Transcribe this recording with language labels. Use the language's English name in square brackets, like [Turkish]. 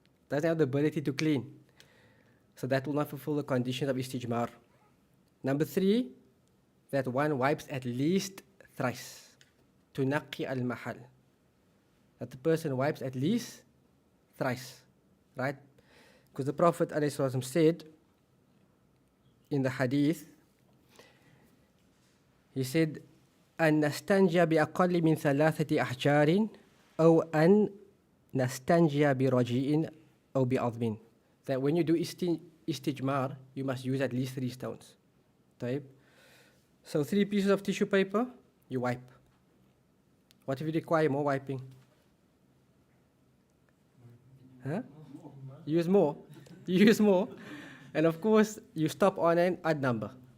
[English] Doesn't have the ability to clean. So that will not fulfill the conditions of istijmar. Number 3, that one wipes at least thrice. To naqi al-mahal. That the person wipes at least thrice. Right? Because the Prophet ﷺ said in the hadith, he said, [Arabic] أن نستنجى بأقل من 3 أحجار أو أن نستنجى برجيء أو بعظم. [English] That when you do istijmar, you must use at least 3 stones. [Arabic] طيب. [English] So 3 pieces of tissue paper, you wipe. What if you require more wiping? Huh? Use more. You use more. And of course, you stop on an odd number.